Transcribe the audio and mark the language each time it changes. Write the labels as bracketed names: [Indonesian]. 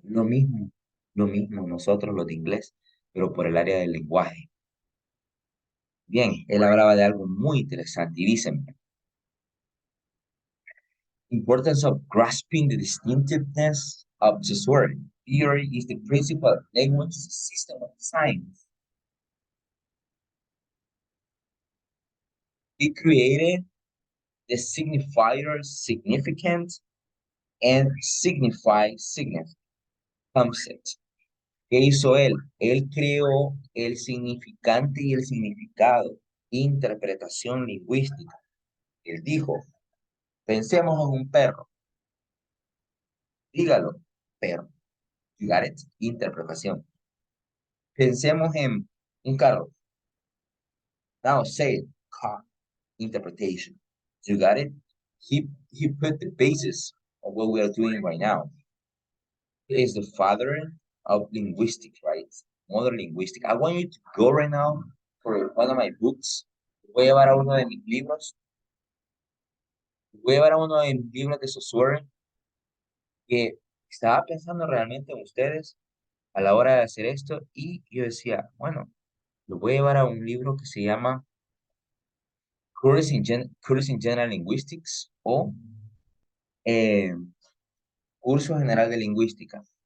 [Spanish] Lo mismo nosotros los de inglés, pero por el área del lenguaje. Bien, él hablaba de algo muy interesante y dicen, [English] importance of grasping the distinctiveness of the word. Theory is the principal language system of science. He created the signifier significant and signify significant concept. [Spanish] ¿Qué hizo él? Él creó el significante y el significado, interpretación lingüística. Él dijo, pensemos en un perro, dígalo, perro, [English] you got it, [Spanish] interpretación. Pensemos en un carro, [English] now say it, car, interpretation, you got it. He put the basis of what we are doing right now. He is the father of linguistics, right? Modern linguistics. I want you to go right now for one of my books. [Spanish] Voy a llevar a uno de mis libros. Voy a llevar a uno de mis libros de software que estaba pensando realmente en ustedes a la hora de hacer esto y yo decía, bueno, lo voy a llevar a un libro que se llama Course in General Linguistics o eh, Curso General de Lingüística.